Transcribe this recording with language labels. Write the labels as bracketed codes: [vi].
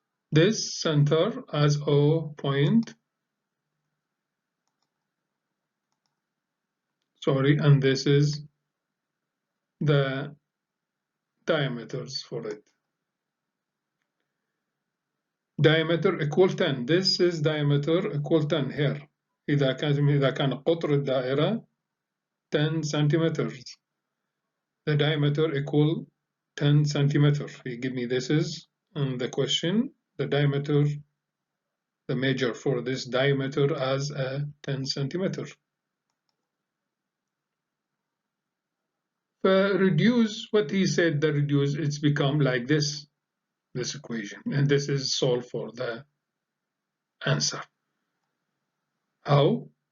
[en] This center as O point, sorry, and this is the diameters for it. Diameter equal 10. This is diameter equal 10 here. [ar] إذا كان قطر الدائرة 10 centimeters. [en] The diameter equal 10 centimeter. You give me this is in the question. The diameter, the measure for this diameter as a 10 centimeter. Reduce what he said. The reduce it's become like this equation, and this is solved for the answer. How?